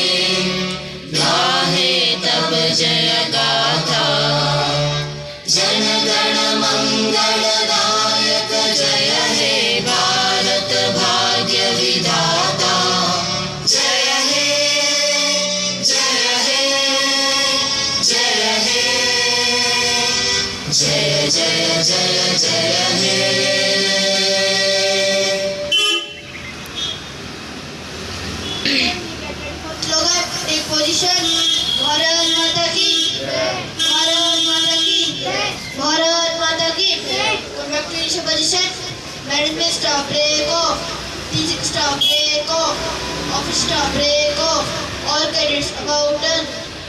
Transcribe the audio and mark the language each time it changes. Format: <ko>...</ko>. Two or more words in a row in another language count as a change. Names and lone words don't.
<bn>গাহে তব জয় গাথা জন গণ মঙ্গল দায়ক জয় হে ভারত ভাগ্য বিধাতা জয় হে জয় হে জয় হে জয় জয় জয় জয় হে</bn> <en>Slogan, take position.</en> <hi>भारत माता की। भारत माता की. भारत माता की.</hi> <en>Come back to initial position. Management staff break off. Teaching staff break off. Office staff break off. All cadets about turn.</en>